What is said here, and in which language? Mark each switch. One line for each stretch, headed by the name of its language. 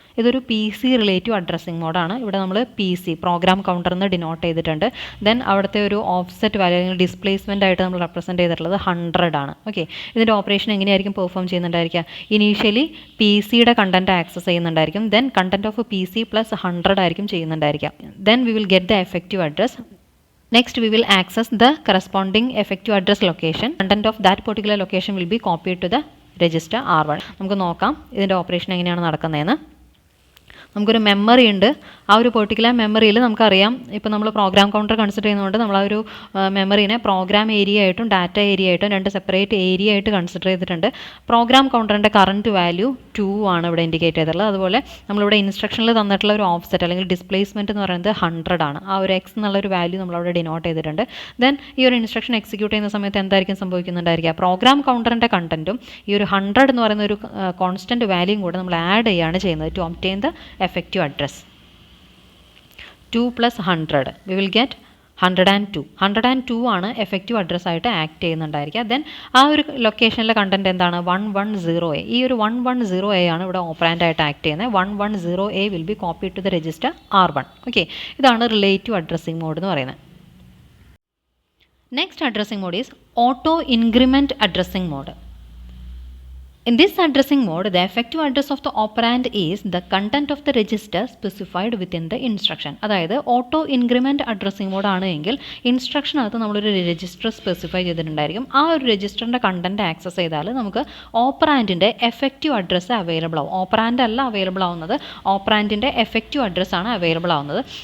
Malayalam: ഇതൊരു P C relative addressing മോഡാണ്. ഇവിടെ നമ്മൾ പി സി പ്രോഗ്രാം കൗണ്ടർ എന്ന് ഡിനോട്ട് ചെയ്തിട്ടുണ്ട്. ദെൻ അവിടുത്തെ ഒരു ഓഫ്സെറ്റ് വാല്യൂ അല്ലെങ്കിൽ ഡിസ്പ്ലേസ്മെൻ്റ് ആയിട്ട് നമ്മൾ റെപ്രസെൻറ്റ് ചെയ്തിട്ടുള്ളത് 100 ആണ്. ഓക്കെ, ഇതിൻ്റെ ഓപ്പറേഷൻ എങ്ങനെയായിരിക്കും പെർഫോം ചെയ്യുന്നുണ്ടായിരിക്കുക? ഇനീഷ്യലി പി സിയുടെ content access ചെയ്യുന്നുണ്ടായിരിക്കും. Then content of P C plus 100 ആയിരിക്കും ചെയ്യുന്നുണ്ടായിരിക്കുക.
English: Then we will get the effective address. Next, we will access the corresponding effective address location. Content of that particular location will be copied to the register R1.
Malayalam: നമുക്ക് നോക്കാം ഇതിൻ്റെ operation എങ്ങനെയാണ് നടക്കുന്നതെന്ന്. നമുക്കൊരു memory ഉണ്ട്. ആ ഒരു പെർട്ടിക്കുലർ മെമ്മറിയിൽ നമുക്കറിയാം, ഇപ്പോൾ നമ്മൾ പ്രോഗ്രാം കൗണ്ടർ കൺസിഡർ ചെയ്യുന്നതുകൊണ്ട് നമ്മൾ ആ ഒരു മെമ്മറിനെ പ്രോഗ്രാം ഏരിയ ആയിട്ടും ഡാറ്റ ഏരിയ ആയിട്ടും രണ്ട് സെപ്പറേറ്റ് ഏരിയ ആയിട്ട് കൺസിഡർ ചെയ്തിട്ടുണ്ട്. പ്രോഗ്രാം കൗണ്ടറിൻ്റെ കറൻറ്റ് വാല്യൂ 2 ആണ് ഇവിടെ ഇൻഡിക്കേറ്റ് ചെയ്തിട്ടുള്ളത്. അതുപോലെ നമ്മളിവിടെ ഇൻസ്ട്രക്ഷനിൽ തന്നിട്ടുള്ള ഒരു ഓഫ്സെറ്റ് അല്ലെങ്കിൽ ഡിസ്പ്ലേസ്മെൻറ്റ് എന്ന് പറയുന്നത് 100 ആണ്. ആ ഒരു എക്സ് എന്നുള്ളൊരു വാല്യൂ നമ്മളവിടെ ഡിനോട്ട് ചെയ്തിട്ടുണ്ട്. ദെൻ ഈ ഒരു ഇൻസ്ട്രക്ഷൻ എക്സിക്യൂട്ട് ചെയ്യുന്ന സമയത്ത് എന്തായിരിക്കും സംഭവിക്കുന്നുണ്ടായിരിക്കുക? പ്രോഗ്രാം കൗണ്ടറിൻ്റെ കണ്ടൻറ്റും ഈ ഒരു 100 എന്ന് പറയുന്ന ഒരു കോൺസ്റ്റൻറ്റ് വാല്യൂയും കൂടെ നമ്മൾ ആഡ് ചെയ്യുകയാണ് ചെയ്യുന്നത്
English: To obtain the effective address. 2 plus 100 we will get 102.
Malayalam: 102 ആണ് എഫക്റ്റീവ് അഡ്രസ് ആയിട്ട് ആക്ട് ചെയ്യുന്നുണ്ടായിരിക്കുക. ദെൻ ആ ഒരു ലൊക്കേഷനിലെ കണ്ടൻറ്റ് എന്താണ്? 110A. ഈ ഒരു 110A ആണ് ഇവിടെ ഓപ്പറാൻഡ് ആയിട്ട് ആക്ട് ചെയ്യുന്നത്.
English: 110A will be copy to the register R1.
Malayalam: Okay, ഇതാണ് റിലേറ്റീവ് അഡ്രസ്സിംഗ് മോഡ് എന്ന് പറയുന്നത്.
English: Next addressing mode is auto increment addressing mode. In this addressing mode, the effective address of the operand is the content of the register specified within the instruction.
Malayalam: അതായത് auto increment addressing mode ആണ് എങ്കിൽ ഇൻസ്ട്രക്ഷനകത്ത് നമ്മളൊരു register specify ചെയ്തിട്ടുണ്ടായിരിക്കും. ആ ഒരു രജിസ്റ്ററിൻ്റെ content access ചെയ്താൽ നമുക്ക് ഓപ്പറാൻഡിൻ്റെ effective address available ആവും. Operand അല്ല അവൈലബിൾ ആവുന്നത്, ഓപ്പറാൻഡിൻ്റെ എഫക്റ്റീവ് അഡ്രസ്സാണ് അവൈലബിൾ ആവുന്നത്.